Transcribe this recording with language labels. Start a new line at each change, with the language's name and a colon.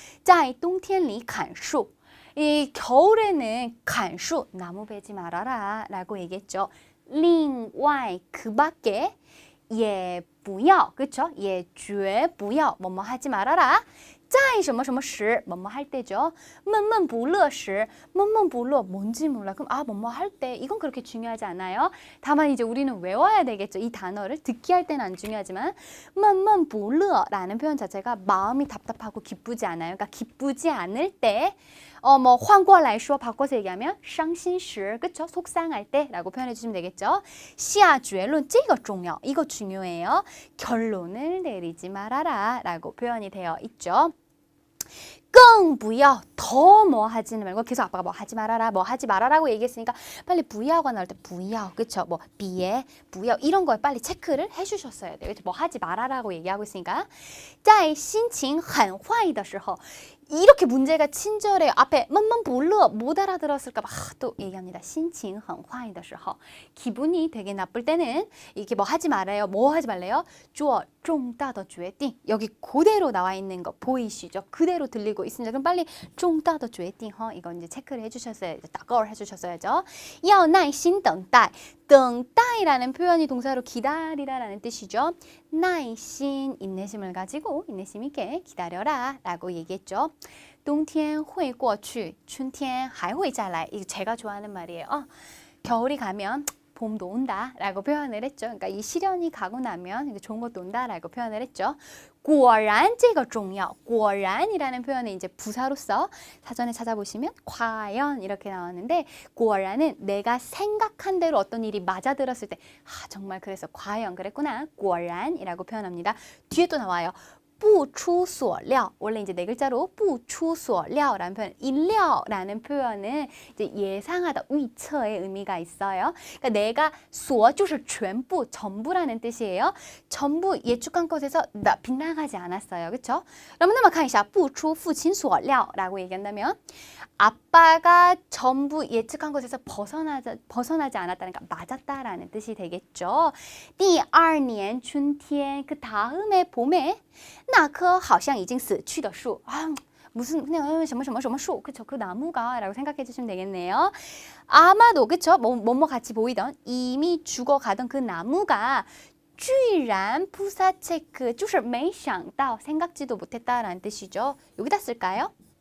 Chinese: 在冬天里砍树
Korean: 이 겨울에는 砍树 나무 베지 말아라 라고 얘기했죠. 另外 그 밖에 也不要 그쵸?
Chinese: 也绝不要
Korean: 뭐뭐 하지 말아라.
Chinese: 在什么什么时
Korean: 뭐뭐 할 때죠.
Chinese: 闷闷不乐时 闷闷不乐
Korean: 뭔지 몰라. 그럼 뭐뭐 할 때 이건 그렇게 중요하지 않아요. 다만 이제 우리는 외워야 되겠죠. 이 단어를 듣기 할 때는 안 중요하지만 闷闷不乐 라는 표현 자체가 마음이 답답하고 기쁘지 않아요. 그러니까 기쁘지 않을 때 뭐
Chinese: 换过来说
Korean: 바꿔서 얘기하면
Chinese: 伤心时
Korean: 그쵸? 속상할 때라고 표현해 주시면 되겠죠.
Chinese: 下结论这个重要
Korean: 이거 중요해요. 결론을 내리지 말아라 라고 표현이 되어 있죠. 更不要 더 뭐 하지는 말고 계속 아빠가 뭐 하지 말아라 뭐 하지 말아라고 얘기했으니까 빨리 不要가 나올 때 不要 그쵸? 뭐 别不要 이런 거에 빨리 체크를 해주셨어야 돼요. 뭐 하지 말아라고 얘기하고 있으니까
Chinese: 在心情很坏的时候
Korean: 이렇게 문제가 친절해요. 앞에 闷闷不乐 못 알아들었을까 봐 또 얘기합니다.
Chinese: 心情很坏的时候
Korean: 기분이 되게 나쁠 때는 이렇게 뭐 하지 말아요. 뭐 하지 말래요?
Chinese: 做重大的决定
Korean: 여기 그대로 나와 있는 거 보이시죠? 그대로 들리고 있습니다. 그럼 빨리 重大的决定 이건 이제 체크를 해주셨어야 따거울 해주셨어야죠.
Chinese: 要耐心等待
Korean: 等待라는 표현이 동사로 기다리라라는 뜻이죠. 耐心 인내심을 가지고 인내심 있게 기다려라 라고 얘기했죠.
Chinese: 冬天会过去春天还会再来 이거 제가 좋아하는 말이에요.
Korean: 겨울이 가면 봄도 온다 라고 표현을 했죠. 그러니까 이 시련이 가고 나면 좋은 것도 온다 라고 표현을 했죠.
Chinese: 果然这个重要
Korean: 果然이라는 표현은 이제 부사로서 사전에 찾아보시면 과연 이렇게 나왔는데 果然은 내가 생각한 대로 어떤 일이 맞아들었을 때 정말 그래서 과연 그랬구나 果然이라고 표현합니다. 뒤에 또 나와요. 不出所料 원래 이제 네 글자로 不出所料라는 표현, 일料라는 표현은 이제 예상하다, 위처의 의미가 있어요. 그러니까 내가
Chinese: 所就是全部,
Korean: 전부라는 뜻이에요. 전부 예측한 것에서 빗나가지 않았어요. 그렇죠?
Chinese: 那么看一下不出父亲所料
Korean: 라고 얘기한다면 아빠가 전부 예측한 것에서 벗어나지 않았다니까 맞았다라는 뜻이 되겠죠.
Chinese: 第二年春天
Korean: 그 다음에 봄에
Chinese: 那棵好像已经死去的树
Korean: 무슨 그냥 什么什么树 그쵸? 그 나무가 라고 생각해 주시면 되겠네요. 아마도 그쵸? 뭐뭐 같이 보이던 이미 죽어가던 그 나무가 居然 부사 체크
Chinese: 就是没想到
Korean: 생각지도 못했다라는 뜻이죠. 여기다 쓸까요?